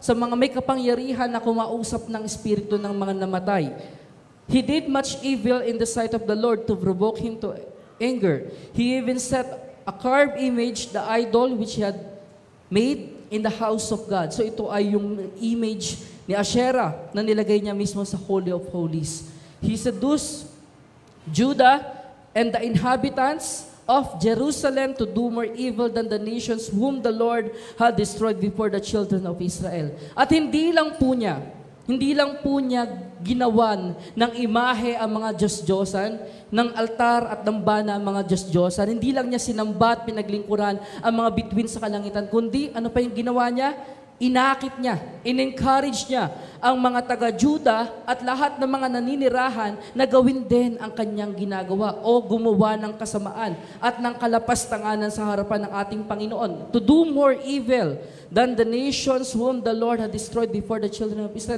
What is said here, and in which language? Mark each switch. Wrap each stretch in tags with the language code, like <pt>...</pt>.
<tl>sa mga may kapangyarihan na kumausap ng espiritu ng mga namatay.</tl> <en>He did much evil in the sight of the Lord to provoke him to anger. He even set a carved image, the idol which he had made in the house of God.</en> <tl>So ito ay yung image ni Asherah na nilagay niya mismo sa Holy of Holies.</tl> <en>He seduced Judah and the inhabitants of Jerusalem to do more evil than the nations whom the Lord had destroyed before the children of Israel.</en> <tl>At hindi lang po niya ginawan ng imahe ang mga Diyos-Diyosan, ng altar at ng bana ang mga Diyos-Diyosan. Hindi lang niya sinamba at pinaglingkuran ang mga bituin sa kalangitan, kundi ano pa yung ginawa niya? Inakit niya, in-encourage niya ang mga taga-Juda at lahat ng mga naninirahan na gawin din ang kanyang ginagawa o gumawa ng kasamaan at ng kalapastanganan sa harapan ng ating Panginoon.</tl> <en>To do more evil than the nations whom the Lord had destroyed before the children of Israel.</en>